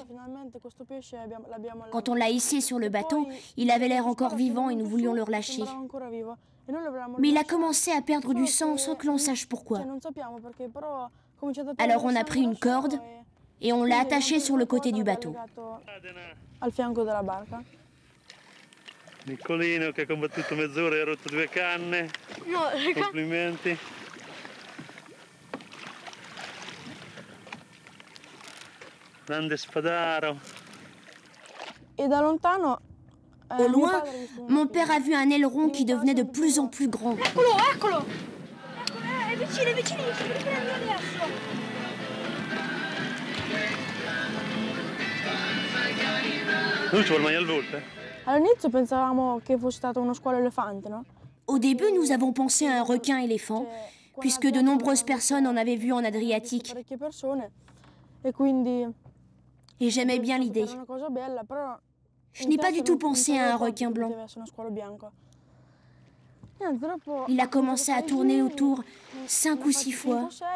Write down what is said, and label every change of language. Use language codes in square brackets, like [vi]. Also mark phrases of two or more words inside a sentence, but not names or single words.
[fr] Quand on l'a hissé sur le bateau, il avait l'air encore vivant et nous voulions le relâcher. Mais il a commencé à perdre du sang sans que l'on sache pourquoi. Alors on a pris une corde et on l'a attaché sur le côté du bateau. [it] Nicolino che ha combattuto mezz'ora e ha rotto 2 canne. Complimenti. Grande spadaro. [fr] Au loin, mon père a vu un aileron qui devenait de plus en plus grand. [it] Eccolo! È vicinissimo, adesso! Lui ci vuole mangiare il volpe? All'inizio pensavamo che fosse stato uno squalo elefante, no? [fr] Au début, nous avons pensé à un requin-éléphant, puisque de nombreuses personnes en avaient vu en Adriatique. Et j'aimais bien l'idée. Je n'ai pas du tout pensé à un requin blanc. Il a commencé à tourner autour 5 ou 6 fois.